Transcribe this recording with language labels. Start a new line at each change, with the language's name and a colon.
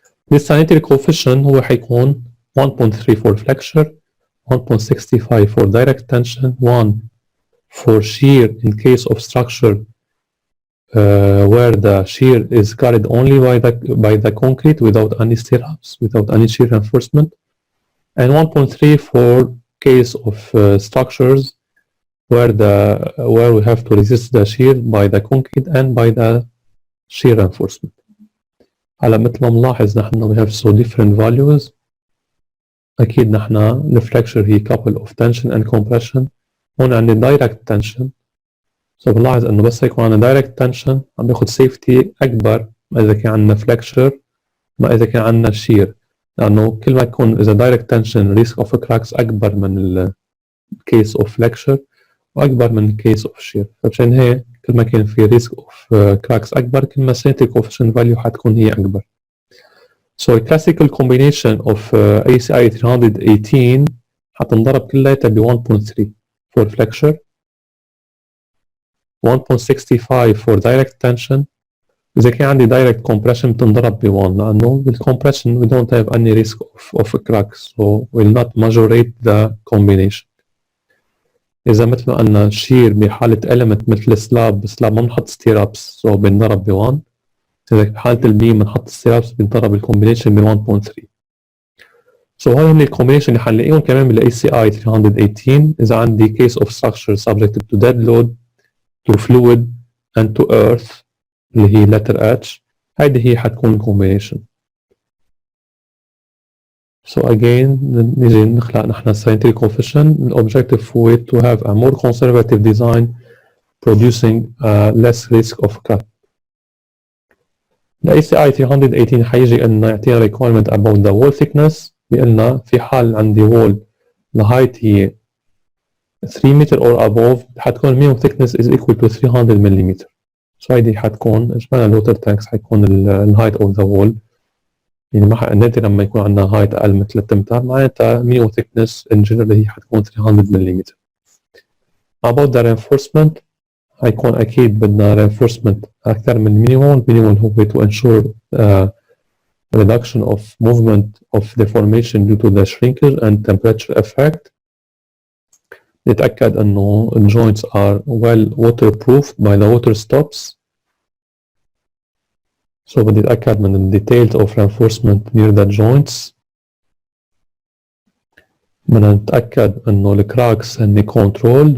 English: This sanitary coefficient
Arabic: هو حيكون
English: 1.3 for flexure، 1.65 for direct tension، 1 for shear in case of structure where the shear is carried only by the concrete without any stirrups, without any shear reinforcement, and 1.3 for case of structures where we have to resist the shear by the concrete and by the shear reinforcement.
Arabic: هلا مثل ما بنلاحظ نحن
English: we have so different values.
Arabic: أكيد نحن الفلكشر هي
English: couple of tension and compression.
Arabic: هون عندي direct tension، so بنلاحظ إنه بس يكون عندنا direct tension عم بياخد safety أكبر ما إذا كان عندنا flexure ما إذا كان عندنا shear، لأنه كل ما يكون إذا direct tension risk of cracks أكبر من ال case of flexure وأكبر من case of shear، فعشان هيك كل ما كان في risk of cracks أكبر كل ما sanitary coefficient value حتكون هي أكبر.
English: So a classical combination of ACI 318
Arabic: حتنضرب كلها ب
English: 1.3 for flexure، 1.65 for direct tension.
Arabic: إذا كان عندي
English: direct compression
Arabic: بتنضرب ب 1 لأنه
English: بالcompression we don't have any risk of cracks so will not majorate the combination.
Arabic: إذا مثل ما قلنا shear بحالة element مثل slab ما بنحط stirrups so بنضرب ب 1. إذا بحالة البيم بنحط stirrups بنضرب الكومبينيشن ب 1.3.
English: So
Arabic: هاي هم الكومبينيشن اللي حنلاقيهم كمان بال
English: ACI 318
Arabic: إذا عندي
English: case of structure subjected to dead load, to fluid and to earth
Arabic: اللي هي
English: letter H.
Arabic: هيدي هي حتكون combination. So again نيجي نخلق نحن sanitary coefficient.
English: الobjective هو to have a more conservative design producing less risk of crack. ال ACI 318
Arabic: حيجي إنه يعطينا
English: requirement about the wall thickness.
Arabic: بيقلنا في حال عندي
English: wall the height هي 3 meter or above
Arabic: حتكون
English: minimum thickness is equal to 300 mm.
Arabic: So هيدي حتكون إجمالا الووتر تانكس حيكون ال height of the wall، يعني ما نادر لما يكون عندنا height أقل من 3 أمتار معناتها
English: minimum thickness in general
Arabic: هي حتكون 300 mm.
English: About the reinforcement
Arabic: هيكون أكيد بدنا
English: reinforcement أكثر من minimum هو to ensure reduction of movement of deformation due to the shrinkage and temperature effect.
Arabic: نتأكد إنه
English: the joints are well waterproofed by the water stops. So
Arabic: بدي أتأكد من
English: the details of reinforcement near the joints.
Arabic: بدنا نتأكد إنه الكراكس هن controlled.